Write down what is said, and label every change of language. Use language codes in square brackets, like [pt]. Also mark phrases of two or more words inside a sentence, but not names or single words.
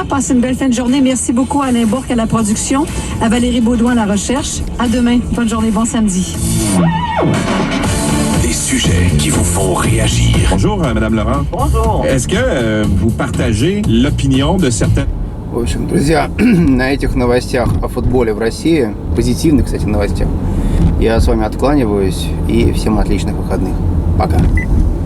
[fr] Passez une belle fin de journée. Merci beaucoup à Alain Bourque à la production, à Valérie Baudouin à la recherche. À demain, bonne journée, bon samedi. Des sujets qui vous font réagir. Bonjour, Madame Laurent. Bonjour. Est-ce que vous partagez l'opinion de certains... [ru] В общем, друзья, на этих новостях о футболе в России, позитивных, кстати, новостях, я с вами откланиваюсь и всем отличных выходных. Пока.